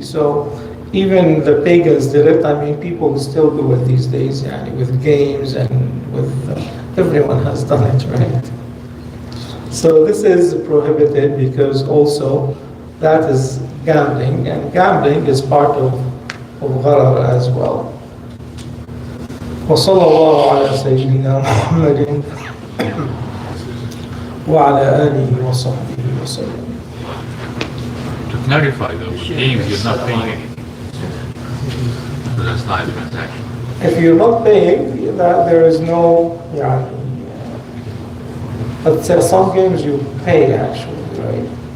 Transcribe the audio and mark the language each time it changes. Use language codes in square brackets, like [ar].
[en] So even the pagans did it. People still do it these days, with games and with... everyone has done it, right? So this is prohibited because also that is gambling, and gambling is part of gharar as well. [ar] وصلى الله على سيدنا محمد وعلى آله وصحبه وسلم. [en] To clarify though, with games you're not paying anything. So that's not a transaction. If you're not paying, that there is no, yeah. But some games you pay actually, right?